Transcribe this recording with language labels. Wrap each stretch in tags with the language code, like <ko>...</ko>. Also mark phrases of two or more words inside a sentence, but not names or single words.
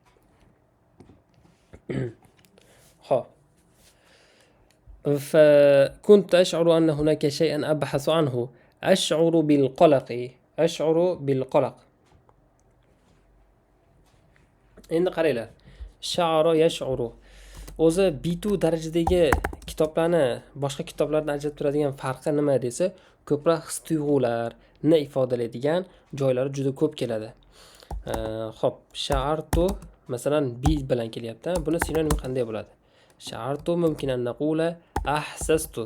<ar>فكنت أشعر أن هناك شيئا أبحث عنه. أشعر بالقلق. إن قريلة شعر يشعر.</ar> <uz>o'zi B2 darajadagi kitoblarni boshqa kitoblardan ajratib turadigan farqi nima desa, ko'proq his tuyg'ularni ifodalaydigan joylari juda ko'p keladi. Xo'p, sha'artu masalan B bilan kelyapti. Buni sinonim qanday bo'ladi?</uz> <ar>شعرت ممكن أن نقول أحسست.</ar>